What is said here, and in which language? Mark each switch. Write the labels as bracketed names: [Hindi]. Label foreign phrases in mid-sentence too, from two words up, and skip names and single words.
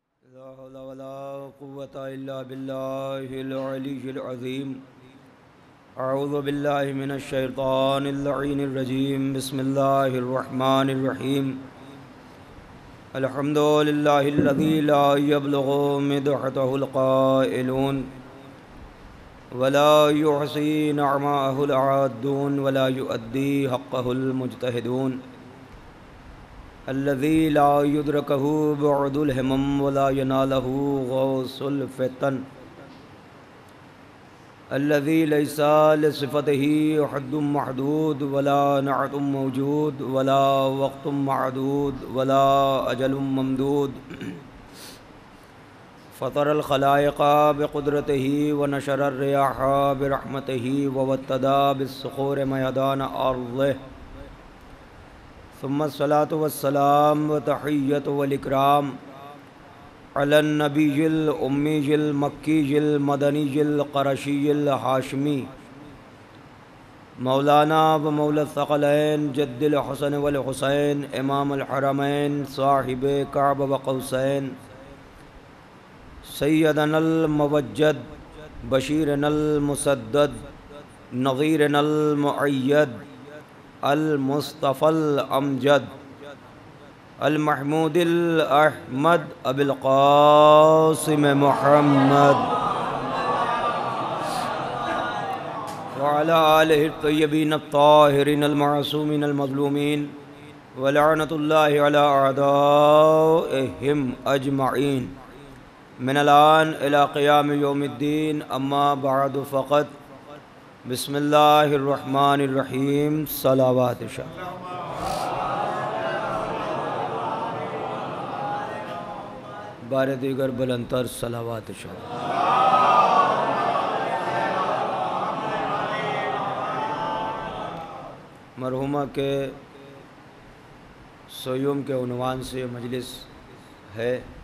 [Arabic] لا حول ولا قوة إلا بالله العلي العظيم. أعوذ بالله من الشيطان اللعين الرجيم. بسم الله الرحمن الرحيم. الحمد لله الذي لا يبلغ مدحته القائلون ولا يحصي نعماءه العادون ولا يؤدي حقه المجتهدون. الذي لا يدركه بعد الهمم ولا يناله غوص الفطن. الذي ليس لصفته حد محدود ولا نعت موجود ولا وقت معدود ولا أجل ممدود. فطر الخلائق بقدرته ونشر الرياح برحمته ووتد بالصخور ميدان أرضه. ثم الصلاة والسلام والتحية والإكرام على النبي الأمي المكي المدني القرشي الهاشمي مولانا ومولى الثقلين جد الحسن والحسين إمام الحرمين صاحب قاب وقوسين سيدنا الممجد بشيرنا المسدد نذيرنا المؤيد المصطفى الأمجد المحمود الأحمد أبي القاسم محمد وعلى آله الطيبين الطاهرين المعصومين المظلومين ولعنة الله على أعدائهم أجمعين من الآن إلى قيام يوم الدين. أما بعد فقط بسم الله الرحمن الرحيم. [Urdu] سلوات بار دیگر بلندتر سلوات مرحومہ کے سویم کے عنوان سے مجلس ہے.